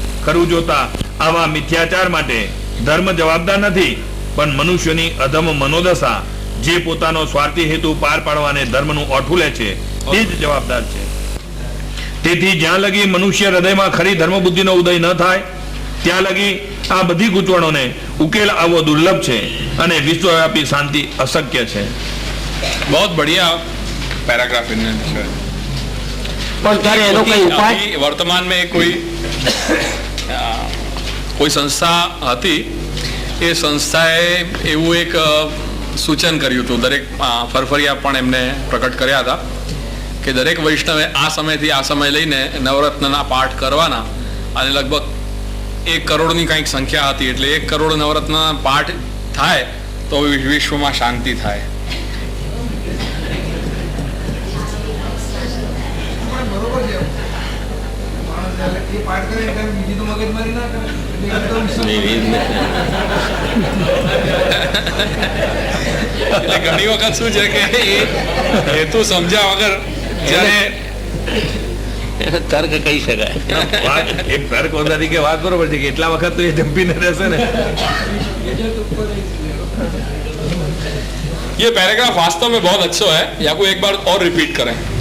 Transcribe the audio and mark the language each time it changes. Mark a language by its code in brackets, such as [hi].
[gu] ખરું જોતા આવા મિથ્યાચાર માટે ધર્મ જવાબદાર નથી, પણ મનુષ્યની અધમ મનોદશા જે પોતાનો સ્વાર્થી હેતુ પાર પાડવાને ધર્મનું ઓઠું લે છે તે જ જવાબદાર છે. તેથી જ્યાં લગી મનુષ્ય હૃદયમાં ખરી ધર્મ બુદ્ધિનો ઉદય ન થાય ત્યાં લગી આ બધી ગૂંચવણોને ઉકેલ આવવો દુર્લભ છે અને વિશ્વવ્યાપી શાંતિ અશક્ય છે. [hi] બહુ બઢિયા पैराग्राफ इनमें है. [gu] પણ ત્યારે એનો કઈ ઉપાય? [hi] अभी वर्तमान में कोई संस्था [gu] હતી. એ સંસ્થાએ એવું એક સૂચન કર્યું હતું, દરેક ફરફરિયા પણ એમને પ્રકટ કર્યા હતા કે દરેક વૈષ્ણવે આ સમયથી આ સમય લઈને નવરત્નના પાઠ કરવાના અને લગભગ 1 કરોડની કંઈક સંખ્યા હતી. એટલે 1 કરોડ નવરત્નના પાઠ થાય તો વિશ્વમાં શાંતિ થાય. એ પાઠ કરે એટલે બીજી તો મગજમારી ના કરે એટલે એકદમ એટલે ઘણી વખત શું છે કે એ હેતુ સમજ્યા વગર જ્યારે તર્ક કહી શકાય. એક તર્ક તરીકે વાત બરોબર છે કે એટલા વખત તો એ જંપીને રહેશે ને. [hi] ये पैराग्राफ वास्तव में बहुत अच्छा है, या कोई एक बार और रिपीट करें.